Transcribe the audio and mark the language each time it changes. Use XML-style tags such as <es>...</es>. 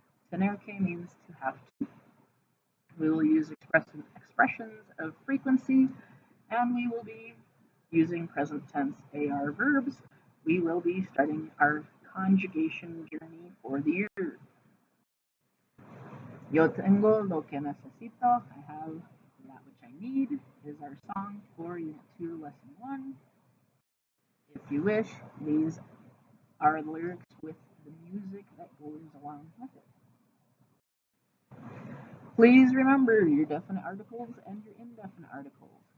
<en>Tener que means to have to. We will use expressions of frequency, and we will be using present tense AR verbs. We will be starting our conjugation journey for the year.</en> <es>Yo tengo lo que necesito.</es> <en>I have that which I need is our song for Unit 2, Lesson 1. If you wish, these are the lyrics with the music that goes along with it. Please remember your definite articles and your indefinite articles.</en>